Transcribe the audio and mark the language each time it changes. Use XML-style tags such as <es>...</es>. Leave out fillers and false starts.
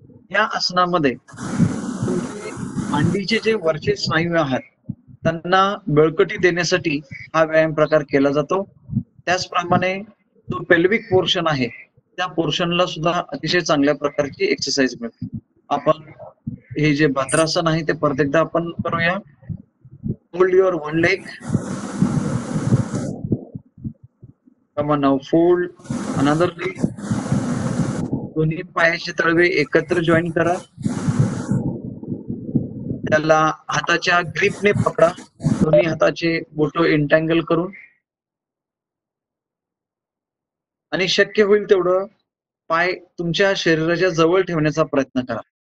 <mr>या आसनामध्ये तुमचे मांडीचे जे वरचे स्नायू आहेत त्यांना बळकटी देण्यासाठी हा व्यायाम प्रकार केला जातो. त्याचप्रमाणे जो पेल्विक पोर्शन आहे त्या पोर्शनला सुद्धा अतिशय चांगल्या प्रकारची एक्सरसाइज मिळते. आपण हे जे भद्रासन आहे ते परत एकदा आपण करूया.</mr> <en>Hold your one leg. Come on now, fold another leg.</en> <mr>दोन्ही पायाचे तळवे एकत्र जॉईन करा. त्याला हाताच्या ग्रिपने पकडा. दोन्ही हाताचे बोटं इंटँगल करून. आणि शक्य होईल तेवढं पाय तुमच्या शरीराच्या जवळ ठेवण्याचा प्रयत्न करा.</mr>